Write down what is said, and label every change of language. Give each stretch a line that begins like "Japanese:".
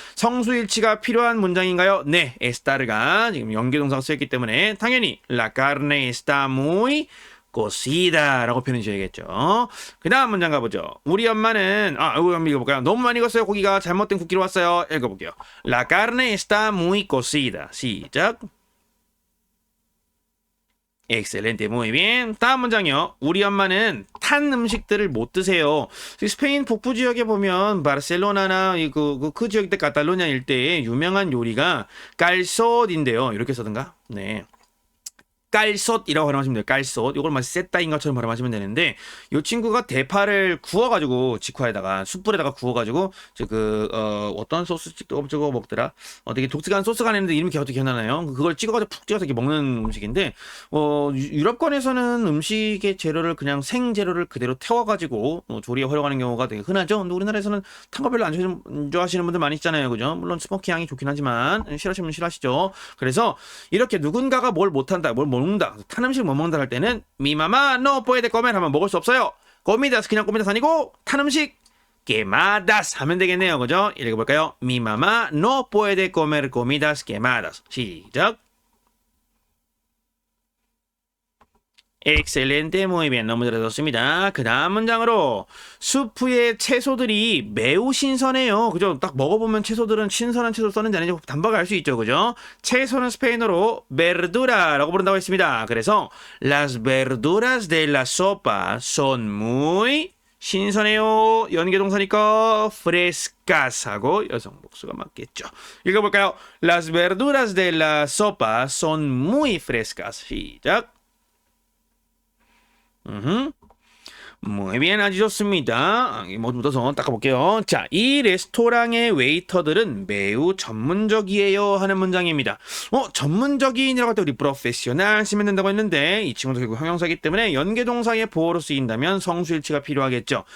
Korean: 성수일치가 필요한 문장인가요? 네, estar가 지금 연계동사가 쓰였기 때문에 당연히
Spanish: la carne está muy cocida
Korean: 라고 표현해 주셔야겠죠. 그 다음 문장 가보죠. 우리 엄마는 이거 한번 읽어볼까요? 너무 많이 익었어요. 고기가 잘못된 국기로 왔어요. 읽어볼게요.
Spanish: La carne está muy cocida.
Korean: 시작.
Spanish: Excelente, muy bien.
Korean: 다음 문장이요. 우리 엄마는 탄 음식들을 못 드세요. 스페인 북부 지역에 보면 바르셀로나나 그 지역 때 카탈로냐 일대에 유명한 요리가 깔솥인데요. 이렇게 써든가? 네. 깔솥이라고 발음하시면 돼요. 깔솥. 이걸 마치 셋다인 것처럼 발음하시면 되는데 이 친구가 대파를 구워가지고 직화에다가 숯불에다가 구워가지고 어떤 소스 저거 먹더라. 되게 독특한 소스가 있는데 이름이 어떻게 기억나나요? 그걸 찍어가지고 푹 찍어서 이렇게 먹는 음식인데 유럽권에서는 음식의 재료를 그냥 생 재료를 그대로 태워가지고 조리에 활용하는 경우가 되게 흔하죠. 근데 우리나라에서는 탄 거 별로 안 좋아하시는 분들 많이 있잖아요, 그죠? 물론 스모키 향이 좋긴 하지만 싫어하시는 분 싫어하시죠. 그래서 이렇게 누군가가 뭘 못한다, 뭘 먹는다, 탄 음식 못 먹는다 할 때는 미마마
Spanish: no puede comer
Korean: 하면 먹을 수 없어요. comidas 그냥 comidas 아니고 탄 음식 quemadas 하면 되겠네요, 그죠? 읽어볼까요?
Spanish: Mi mamá no puede comer comidas quemadas.
Korean: 시작.
Spanish: Excelente, muy bien.
Korean: 너무 잘하셨습니다. 그 다음 문장으로 수프의 채소들이 매우 신선해요. 그죠? 딱 먹어보면 채소들은 신선한 채소 썼는지 아닌지 단박에 알 수 있죠. 그죠? 채소는 스페인어로 verdura라고 부른다고 했습니다. 그래서
Spanish: las verduras de la sopa son muy
Korean: 신선해요. 연계동사니까 frescas 하고 여성 복수가 맞겠죠. 읽어볼까요?
Spanish: Las verduras de la sopa son muy frescas.
Korean: 시작.
Spanish: Muy bien,
Korean: 아주 좋습니다. 모두 묻어서 닦아볼게요. 자, 이 레스토랑의 웨이터들은 매우 전문적이에요 하는 문장입니다. 전문적인이라고 할 때 우리 프로페셔널 쓰면 된다고 했는데 이 친구도 결국 형용사이기 때문에 연계동사의 보어로 쓰인다면 성수일치가 필요하겠죠.